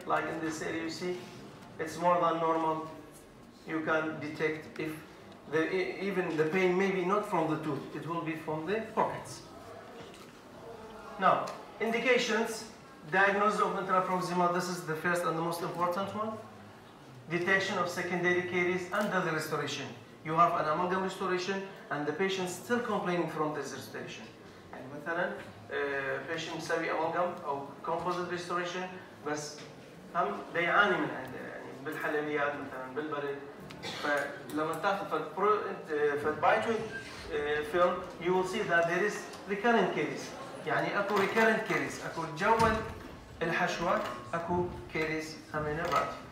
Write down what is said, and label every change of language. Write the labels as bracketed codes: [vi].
[en] Like in this area, you see it's more than normal. You can detect if even the pain may be not from the tooth; it will be from the pockets. Now, indications. Diagnosis of intraproximal, this is the first and the most important one. Detection of secondary caries under the restoration. You have an amalgam restoration and the patient still complaining from this restoration. [ar] يعني مثلا patient يسوي amalgam أو composite restoration بس هم بيعاني من عنده يعني بالحلويات مثلا بالبرد. فلما تاخذ [en] bite wing film, you will see that there is recurrent caries. [ar] يعني اكو recurrent caries، اكو جوا الحشوه اكو كيريز همينه بعد.